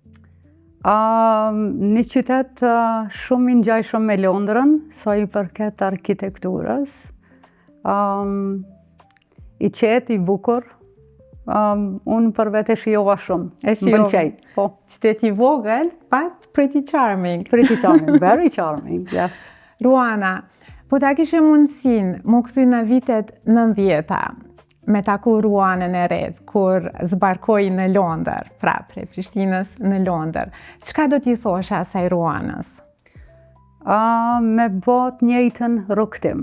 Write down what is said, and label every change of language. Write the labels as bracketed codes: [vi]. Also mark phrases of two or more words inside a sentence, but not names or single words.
[sq] Një qytet shumë i ngjajshëm me Londrën, sa i përket arkitekturës. I qetë, i bukur. Unë për vete shijova shumë. Më pëlqej. Po. Qyteti i vogël, [en] but pretty charming. Pretty charming, very charming, yes. [sq] Ruana, po ta kishe mundësinë më kthy në vitet 90-ta, me taku Ruanën e re, kur zbarkoi në Londër, pra prej Prishtinës në Londër. Çka do t'i thoshe asaj Ruanës? Me bot njëjtën rrugtim.